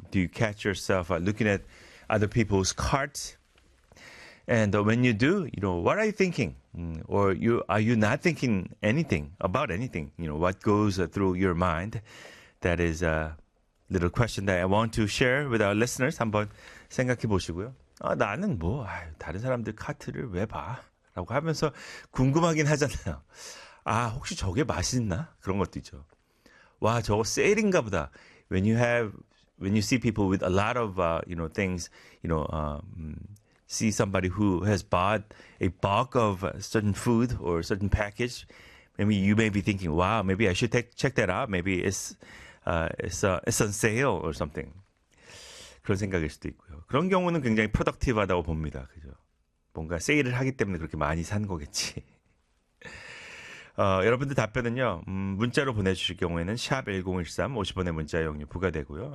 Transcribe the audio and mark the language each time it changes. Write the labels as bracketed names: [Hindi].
[English] Do you catch yourself looking at other people's carts? And when you do, you know, what are you thinking? Or are you not thinking anything about anything? You know, what goes through your mind? That is a little question that I want to share with our listeners. [Korean] 한번 생각해 보시고요. 아, 나는 뭐 아유, 다른 사람들 카트를 왜 봐? 라고 하면서 궁금하긴 하잖아요. 아, 혹시 저게 맛있나? 그런 것도 있죠. 와, 저거 세일인가 보다. [English] When you see people with a lot of you know, things, you know, see somebody who has bought a bulk of certain food or certain package, maybe you may be thinking, wow, maybe I should check that out. Maybe it's on sale or something. [Korean] 그런 생각일 수도 있고요. 그런 경우는 굉장히 프로덕티브하다고 봅니다. 그죠? 뭔가 세일을 하기 때문에 그렇게 많이 산 거겠지. 여러분들 답변은요. 문자로 보내주실 경우에는 샵 1013 50원의 문자 이용료 부과되고요.